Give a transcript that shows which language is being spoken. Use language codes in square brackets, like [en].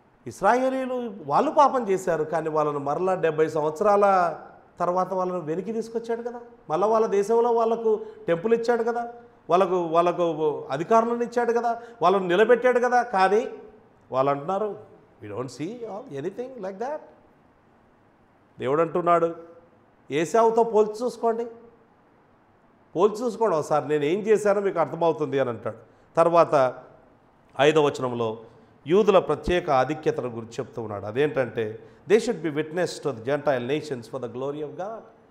[te] ఇశ్రాయేలీలు వాళ్ళు పాపం చేశారు, కానీ వాళ్ళను మరలా 70 సంవత్సరాల తర్వాత వాళ్ళను వెనక్కి తీసుకొచ్చాడు కదా. మళ్ళీ వాళ్ళ దేశంలో వాళ్ళకు టెంపుల్ ఇచ్చాడు కదా, వాళ్ళకు అధికారులను ఇచ్చాడు కదా, వాళ్ళను నిలబెట్టాడు కదా. కానీ వాళ్ళు అంటున్నారు, [en] we don't see anything like that. [te] దేవుడు అంటున్నాడు, ఏశావుతో పోల్చి చూసుకోండి ఒకసారి, నేను ఏం చేశానో మీకు అర్థమవుతుంది అని అంటాడు. తర్వాత 5వ వచనంలో యూదుల ప్రత్యేక ఆధిక్యతను గురించి చెప్తూ ఉన్నాడు. అదేంటంటే, [en] They should be witness to the gentile nations for the glory of God.